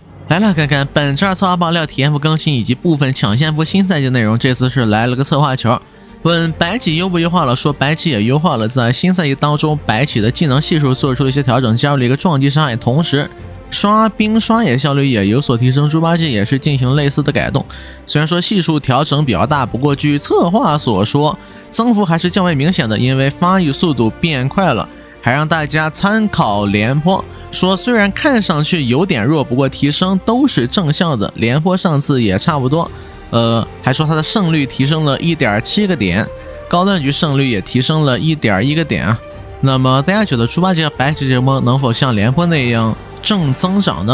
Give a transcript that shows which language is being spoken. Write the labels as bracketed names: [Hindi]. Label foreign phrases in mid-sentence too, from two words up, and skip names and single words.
[Chinese] 來了，看看本周策劃爆料、體驗服更新以及部分搶先服新赛季內容。這次是來了個策划球，問白起優不優化了，說白起也優化了，在新賽季當中，白起的技能系數做出了一些調整，加入了一個撞擊傷害，同時刷兵刷野效率也有所提升。豬八戒也是進行了類似的改动，虽然說系數調整比較大，不過據策劃所說，增幅還是較為明顯的，因為發育速度變快了，還讓大家參考廉颇。說虽然看上去有點弱，不過提升都是正向的，廉颇上次也差不多。還說他的勝率提升了 1.7 個點，高端局勝率也提升了 1.1 個點啊。那麼大家覺得豬八戒和白起这波能否像廉颇那樣正增長呢？